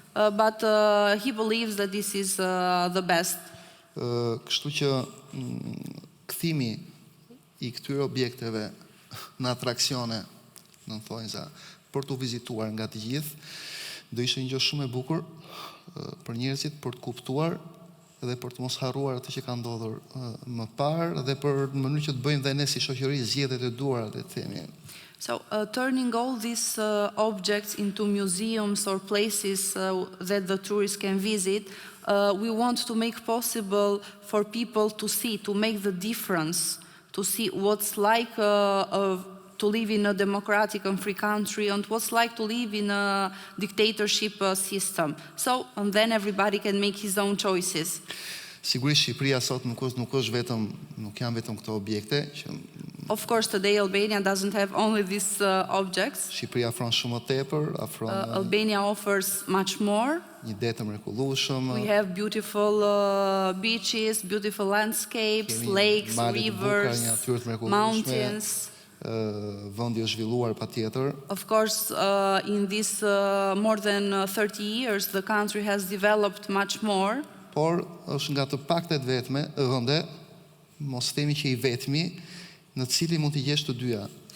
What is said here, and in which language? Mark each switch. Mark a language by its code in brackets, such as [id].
[en] But he believes that this is the best. [sq] Kështu që kthimi i këtyre objekteve në atraksione, në thonjza, për të vizituar nga të gjithë, do ishte një gjë shumë e bukur për njerëzit për të kuptuar dhe për të mos harruar atë që ka ndodhur më parë dhe për në mënyrë që të bëjmë dhe ne si shoqëri zgjedhjet e duara, le të themi. [en] So turning all these objects into museums or places that the tourists can visit, we want to make possible for people to see, to make the difference, to see what's like to live in a democratic and free country and what's like to live in a dictatorship system. So, and then everybody can make his own choices. [sq] Sigurisht Shqipëria sot nuk janë vetëm këto objekte që [en] Of course, today Albania doesn't have only these objects. [sq] Shqipëria ofron shumë më tepër, [en] Albania offers much more. [sq] Një det të mrekullueshëm. [en] We have beautiful beaches, beautiful landscapes, lakes, rivers, mountains. [sq] Vendi është zhvilluar patjetër. [en] Of course, in this more than 30 years, the country has developed much more. [sq] Por është nga të paktet vende, mos themi që i vetmi, në cili mund t'i gjesh të dyja.